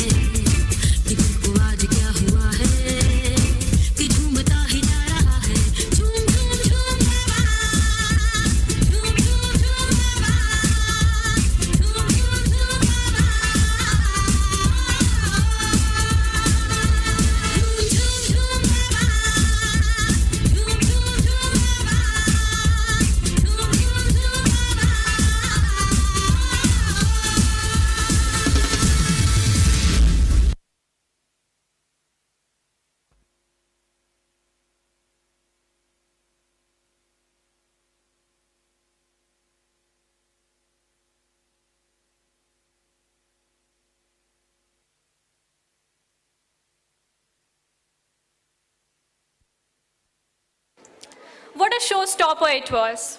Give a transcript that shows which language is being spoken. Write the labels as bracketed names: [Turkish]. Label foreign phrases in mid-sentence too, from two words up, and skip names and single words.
[Hindi] कि तुमको आज क्या हुआ है कि झूमता ही जा रहा है झूम झूम झूम बाबा झूम झूम झूम बाबा झूम झूम झूम बाबा झूम झूम झूम बाबा झूम झूम झूम बाबा झूम झूम झूम [English] What a showstopper it was.